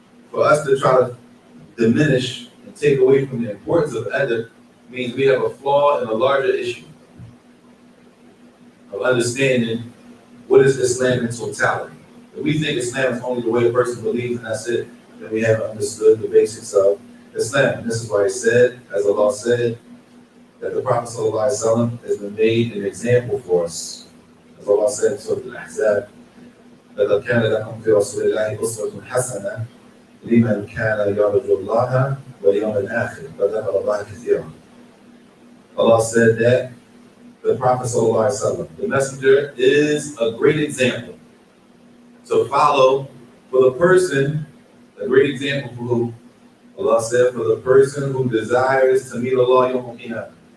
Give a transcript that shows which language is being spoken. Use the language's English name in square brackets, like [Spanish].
[English] For us to try to diminish and take away from the importance of adab means we have a flaw in a larger issue of understanding what is Islam in totality. If we think Islam is only the way a person believes and that's it, then we haven't understood the basics of Islam. And this is why he said, as Allah said, that the Prophet ﷺ has been made an example for us. As Allah said in Surah Al-Ahzab, [Arabic] لَقَدْ كَانَ لَكُمْ فِي رَسُولِ اللَّهِ أُسْوَةٌ حَسَنَةٌ لِمَنْ كَانَ يَرْجُو اللَّهَ وَالْيَوْمَ الْآخِرَ وَذَكَرَ اللَّهَ كَثِيرًا. [English] Allah said that the Prophet ﷺ, the messenger, is a great example to follow for the person, a great example for who? Allah said, for the person who desires to meet Allah Yawm al-Qiyamah.